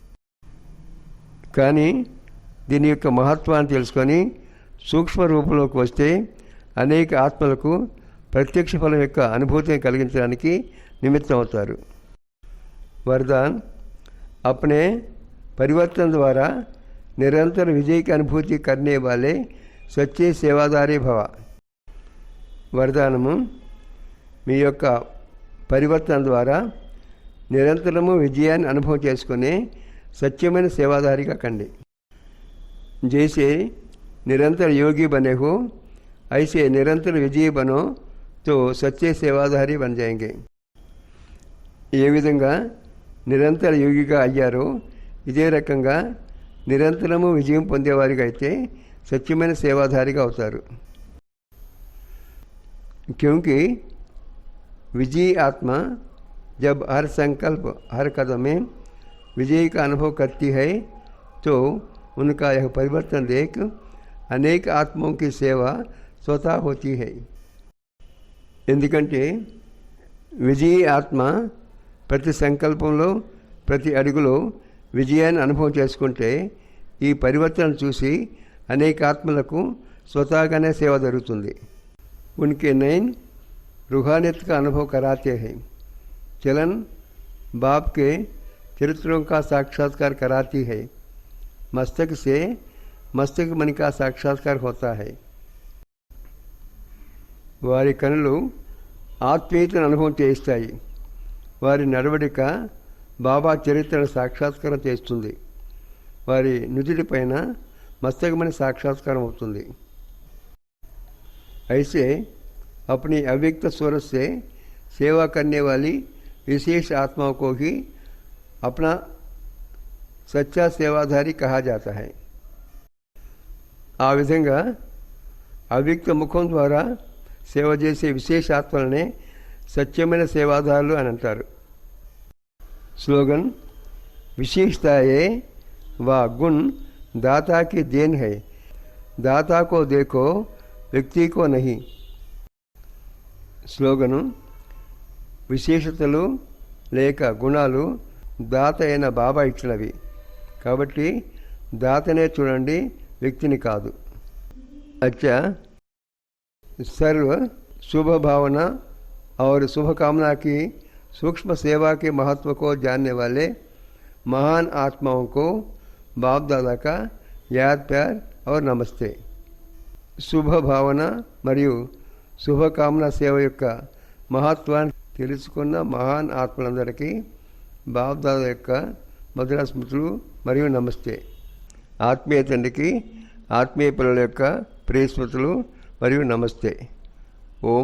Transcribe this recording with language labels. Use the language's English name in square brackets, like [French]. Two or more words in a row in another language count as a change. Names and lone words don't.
[Telugu] కానీ దీని యొక్క మహత్వాన్ని తెలుసుకొని సూక్ష్మ రూపంలోకి వస్తే అనేక ఆత్మలకు ప్రత్యక్ష ఫలం యొక్క అనుభూతిని కలిగించడానికి నిమిత్తం అవుతారు। [Hindi] वरदान अपने परिवर्तन द्वारा निरंतर विजय की अनुभूति करने वाले सच्चे सेवादारी भव। [Telugu] వరదానము మీ యొక్క పరివర్తన ద్వారా నిరంతరము విజయాన్ని అనుభవం చేసుకునే సత్యమైన సేవాదారిగా కండి। [Hindi] जैसे निरंतर योगी बने हो, ऐसे निरंतर विजयी बनो तो सच्चे सेवादारी बन जाएंगे। [Telugu] ఏ విధంగా నిరంతర యోగిగా అయ్యారో ఇదే రకంగా నిరంతరము విజయం పొందేవారిగా అయితే సత్యమైన సేవాదారిగా అవుతారు। [Hindi] क्योंकि विजयी आत्मा जब हर संकल्प हर कदम में विजय का अनुभव करती है तो उनका यह परिवर्तन देख अनेक आत्माओं की सेवा स्वतः होती है। ఎందుకంటే విజయీ ఆత్మ ప్రతి సంకల్పంలో ప్రతి అడుగులో విజయాన్ని అనుభవం చేసుకుంటే ఈ పరివర్తన చూసి అనేక ఆత్మలకు స్వతహాగానే సేవ జరుగుతుంది। उनके नैन रूहानियत का अनुभव कराते हैं। चलन बाप के चरित्रों का साक्षात्कार कराती है। मस्तक से मस्तक मन का साक्षात्कार होता है। [Telugu] వారి కనులు ఆత్మీయతను అనుభవం చేస్తాయి। వారి నడవడిక బాబా చరిత్రను సాక్షాత్కారం చేస్తుంది। వారి నుదుటి పైన మస్తకమని సాక్షాత్కారం అవుతుంది। [Hindi] ऐसे अपनी अव्यक्त स्वरत से सेवा करने वाली विशेष आत्माओं को ही अपना सच्चा सेवाधारी कहा जाता है। [Telugu] ఆ విధంగా అవ్యక్త ముఖం ద్వారా సేవ చేసే విశేష ఆత్మలనే సత్యమైన సేవాదారులు అని అంటారు। [Hindi] స్లోగన్ विशेषता है व गुण दाता की देन है, दाता को देखो వ్యక్తి को नहीं। [Telugu] స్లోగను విశేషతలు లేక గుణాలు దాత అయిన బాబా ఇచ్చినవి కాబట్టి దాతనే చూడండి, వ్యక్తిని కాదు। [Hindi] अच्छा, सर्व शुभ भावना और शुभ कामना की सूक्ष्म सेवा के महत्व को जानने वाले महान आत्माओं को बाप दादा का याद प्यार और नमस्ते। शुभ भावना [Telugu] మరియు శుభకామన సేవ యొక్క మహత్వాన్ని తెలుసుకున్న మహాన్ ఆత్మలందరికీ బాప్ దాదా యొక్క మధుర స్మృతులు మరియు నమస్తే. ఆత్మీయ తండ్రికి ఆత్మీయ పిల్లల యొక్క ప్రియస్మృతులు మరియు నమస్తే.